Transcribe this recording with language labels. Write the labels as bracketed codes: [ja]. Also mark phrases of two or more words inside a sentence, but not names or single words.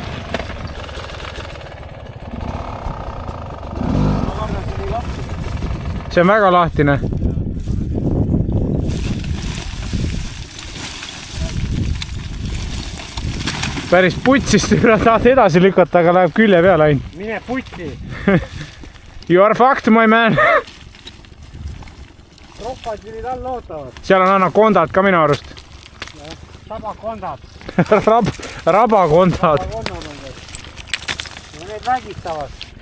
[et] See on väga lahtine. Päris putsist tahad edasi lükata, aga läheb külje peale ainult. Mine putsi. [en] You are fucked, my man. [et] Roppad vilid all ootavad. Seal on anakondad ka minu arust. Tabakondad. Rabakondad. Ja need vägistavad.